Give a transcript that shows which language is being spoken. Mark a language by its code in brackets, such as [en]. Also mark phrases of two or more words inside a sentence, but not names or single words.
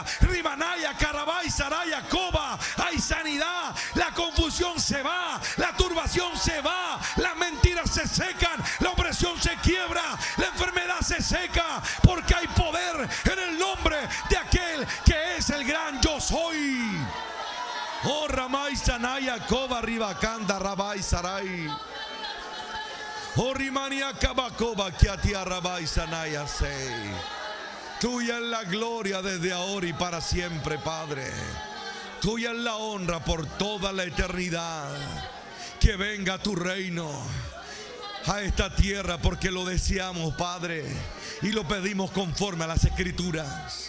[es] Ribanaya Karabai Saraya Koba. Hay sanidad, la confusión se va, la turbación se va, las mentiras se secan, la opresión se quiebra, la enfermedad se seca, porque hay poder en el nombre de aquel que es el gran yo soy. Oh, Ramay Sanaya Koba Ribakanda Rabai Sarai. Oh, Rimania Kabakoba Kiatia Rabai Sanaya Sei. Tuya es la gloria desde ahora y para siempre, Padre. Tuya es la honra por toda la eternidad. Que venga tu reino a esta tierra, porque lo deseamos, Padre, y lo pedimos conforme a las Escrituras.